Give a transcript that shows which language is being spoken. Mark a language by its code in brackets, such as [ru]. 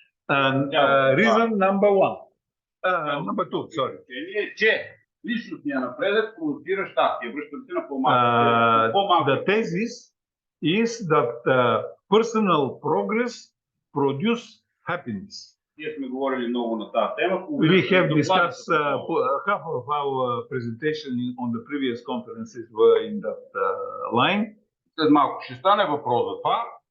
[en] reason number two, sorry. [bg] Е, че личностният напредък провокира щастие. Връщам се на по-малко. [en] The thesis is that personal progress produce happiness. [bg] Ние сме говорили много на тази тема. [en] We have discussed half of our presentation on the previous conferences were in that line. [bg] След малко ще стане въпрос за това.